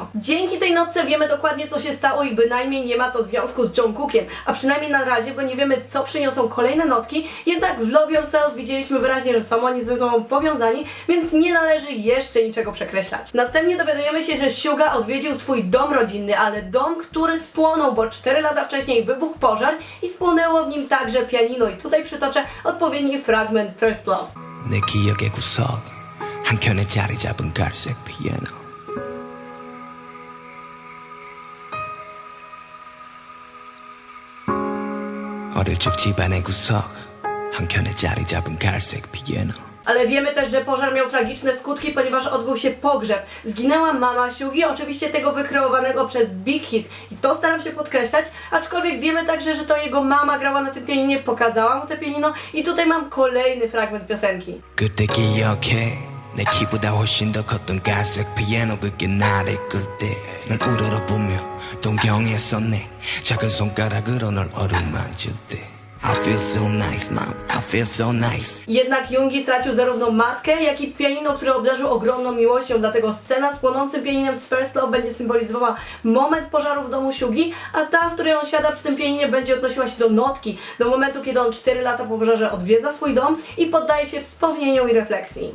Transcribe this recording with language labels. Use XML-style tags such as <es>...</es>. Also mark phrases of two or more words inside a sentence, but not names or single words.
<pl>Dzięki tej notce wiemy dokładnie, co się stało i bynajmniej nie ma to związku z Jungkookiem, a przynajmniej na razie, bo nie wiemy, co przyniosą kolejne notki, jednak w Love Yourself widzieliśmy wyraźnie, że są oni ze sobą powiązani, więc nie należy jeszcze niczego przekreślać. Następnie dowiadujemy się, że Hyuga odwiedził swój dom rodzinny, ale dom, który spłonął, bo 4 lata wcześniej wybuchł pożar i spłonęło w nim także pianino i tutaj przytoczę odpowiedni fragment First Love.</pl> <ko>내 기억의 구석 한켠에 자리 잡은 갈색 피아노 어릴 적 집안의 구석 한켠에 자리 잡은 갈색 피아노.</ko> <pl>Ale wiemy też, że pożar miał tragiczne skutki, ponieważ odbył się pogrzeb. Zginęła mama Hyugi, oczywiście tego wykreowanego przez Big Hit. I to staram się podkreślać, aczkolwiek wiemy także, że to jego mama grała na tym pianinie, pokazała mu te pianino i tutaj mam kolejny fragment piosenki.</pl> <ko>그때 기억해 내 키보다 훨씬 더 컸던 갈색 피아노 그게 나를 끌 때 널 우러러보며 동경했었네 작은 손가락으로 널 어루만질 때</ko> <en>I feel so nice, mom. I feel so nice.</en> <pl>Jednak Jungi stracił zarówno matkę, jak i pianino, które obdarzył ogromną miłością, dlatego scena z płonącym pianinem z First Love będzie symbolizowała moment pożaru w domu Hyugi, a ta, w której on siada przy tym pianinie, będzie odnosiła się do notki, do momentu, kiedy on 4 lata po pożarze odwiedza swój dom i poddaje się wspomnieniom i refleksji.</pl>